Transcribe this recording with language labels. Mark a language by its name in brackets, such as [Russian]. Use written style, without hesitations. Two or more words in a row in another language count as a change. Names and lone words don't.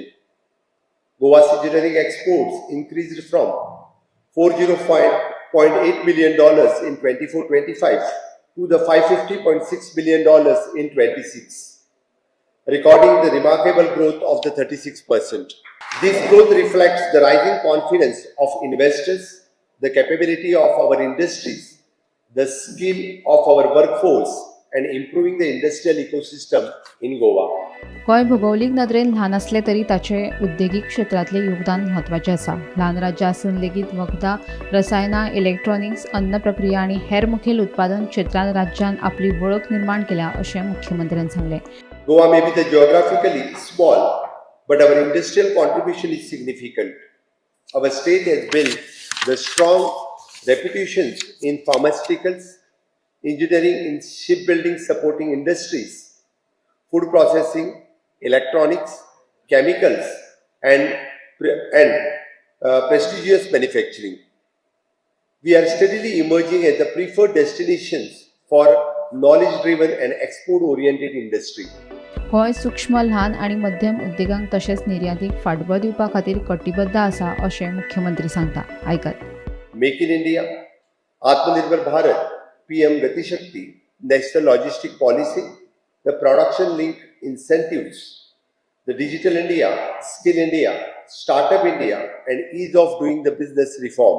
[English] Goa's engineering exports increased from $405.8 million in 24-25 to the $550.6 million in 26, recording the remarkable growth of the 36%. This growth reflects the rising confidence of investors, the capability of our industries, the skill of our workforce, and improving the industrial ecosystem in Goa. [Konkani] गोय भौगोलिक नदरेन ल्हान असले तरी ताचे उद्देगीक क्षेत्रातले योगदान महत्वाचे आसा। ल्हान राज्य आसून लेगीत वखदां, रसायनां, इलेक्ट्रॉनिक्स, अन्न प्रक्रिया आणि हेर मुखेल उत्पादन क्षेत्रांत राज्यान आपली वळख निर्माण केल्या अशें मुख्यमंत्र्यांनी सांगले। [English] Goa may be geographically small, but our industrial contribution is significant. Our state has built the strong reputations in pharmaceuticals, engineering, in shipbuilding supporting industries, food processing, electronics, chemicals, and prestigious manufacturing. We are steadily emerging as the preferred destinations for knowledge-driven and export-oriented industry. [Konkani] गोय सूक्ष्म, ल्हान आणि मध्यम उद्देगांक तशेंच निर्यातीक फाटबळ दिवपा खातीर कटिबद्ध आसा अशें मुख्यमंत्री सांगता। आयकत [English] Make in India, Atmanirbhar Bharat, PM Gati Shakti, National Logistic Policy, the production link incentives, the Digital India, Skill India, Startup India, and ease of doing the business reform.